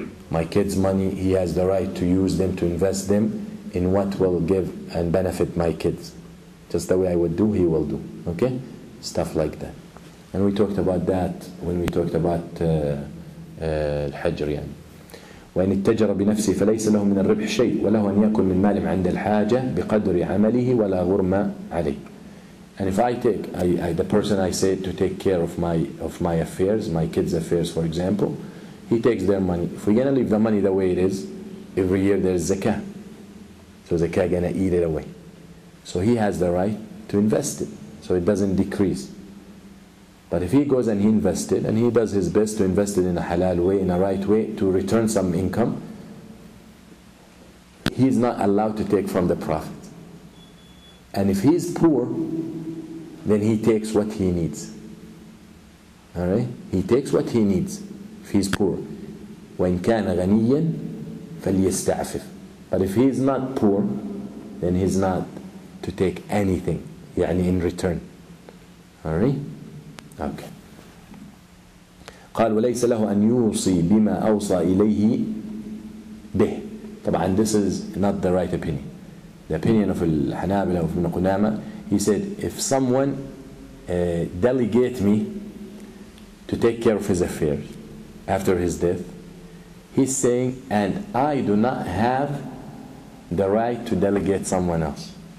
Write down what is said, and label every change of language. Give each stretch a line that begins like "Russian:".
English: My kids' money, he has the right to use them, to invest them in what will give and benefit my kids. Just the way I would do, he will do. Okay? Stuff like that. And we talked about that when we talked about الحجر يعني.
Arabic: وإن اتجر بنفسه فليس له من الربح شيء وله أن يأكل من مال عند الحاجة بقدر عمله ولا غرم عليه.
English: And if I take the person I say to take care of my affairs, my kids' affairs, for example, he takes their money. If we're gonna leave the money the way it is, every year there's zakah. So zakah gonna eat it away. So he has the right to invest it, so it doesn't decrease. But if he goes and he invests it, and he does his best to invest it in a halal way, in a right way, to return some income, he's not allowed to take from the profit. And if he's poor, then he takes what he needs. Alright? He takes what he needs if he's poor.
Arabic: وَإِنْ كَانَ غَنِيًّا فَلْيَسْتَعْفِفْ.
English: But if he's not poor, then he's not to take anything, يعني in return. Alright? Okay.
Arabic: قال وليس له أن يوصي بما أوصى إليه به.
English: طبعا this is not the right opinion. The opinion of الحنابلة of Ibn Qudama, he said, if someone delegate me to take care of his affairs after his death, he's saying, and I do not have the right to delegate someone else.